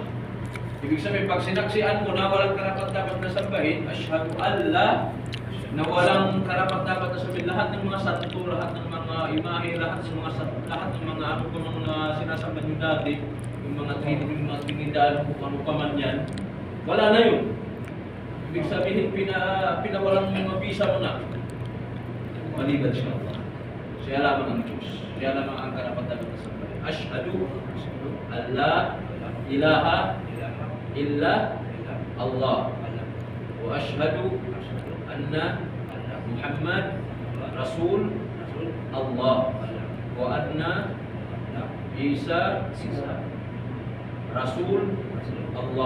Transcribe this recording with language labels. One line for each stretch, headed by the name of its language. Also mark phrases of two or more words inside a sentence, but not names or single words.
Filipino: Ibig sabihin, pag sinaksihan mo na walang karapat-dapat na sambahin,
Arabic: أشهد الله,
Filipino: na walang karapat-dapat na sabihin, lahat ng mga santo, lahat ng mga imahe, lahat ng mga ano pa mga sinasamba nyo dati, yung mga trinidad, kung ano pa man yan, wala na yun. Ibig sabihin, pinawalang mga visa mo na. Maliban siya Allah. Siya lamang ang Diyos. Siya lamang ang karapat-dapat na sambahin.
Arabic: أشهد ألا إله إلا الله. وأشهد أن محمد رسول الله. وأن عيسى رسول الله.